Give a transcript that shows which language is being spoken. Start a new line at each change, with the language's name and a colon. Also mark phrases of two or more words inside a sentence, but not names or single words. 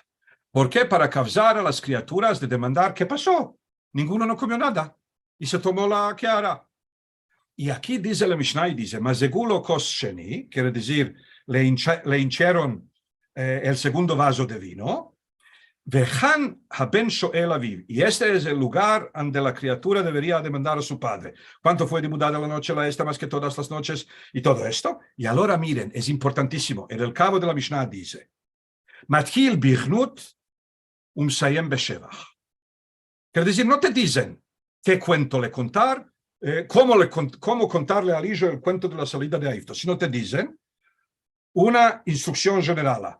Spanish: ¿Por qué? Para causar a las criaturas de demandar qué pasó. Ninguno no comió nada y se tomó la kehará. Y aquí dice la Mishnah y dice,
Hebrew: מזגו לו כוס שני,
Spanish: quiere decir, le hincharon el segundo vaso de vino,
Hebrew: וכאן הבן שואל אביו,
Spanish: y este es el lugar donde la criatura debería demandar a su padre. ¿Cuánto fue demudada la noche la esta más que todas las noches? Y todo esto. Y ahora miren, es importantísimo. En el cabo de la Mishnah dice,
Hebrew: מתחיל בגנות מסיים בשבח.
Spanish: Quiere decir, no te dicen qué cuento le contar, cómo contarle al hijo el cuento de la salida de Egipto, sino te dicen una instrucción general.